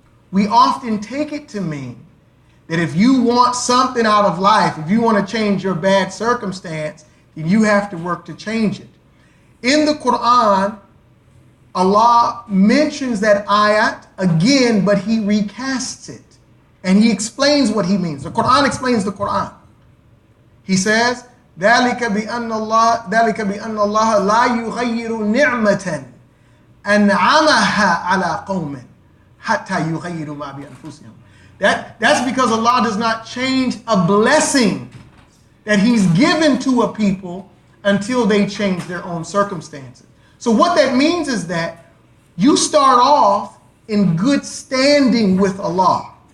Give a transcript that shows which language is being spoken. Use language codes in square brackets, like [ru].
[en] We often take it to mean that if you want something out of life, if you want to change your bad circumstance, then you have to work to change it. In the Quran, Allah mentions that ayat again, but he recasts it. And he explains what he means. The Quran explains the Quran. He says, [ar] ذَلِكَ بِأَنَّ اللَّهَ لَا يُغَيِّرُ نِعْمَةً أَنْعَمَهَا عَلَىٰ قَوْمٍ حَتَّى يُغَيِّرُوا مَا بِأَنفُسِهِمْ. [en] That's because Allah does not change a blessing that he's given to a people until they change their own circumstances. So what that means is that you start off in good standing with Allah.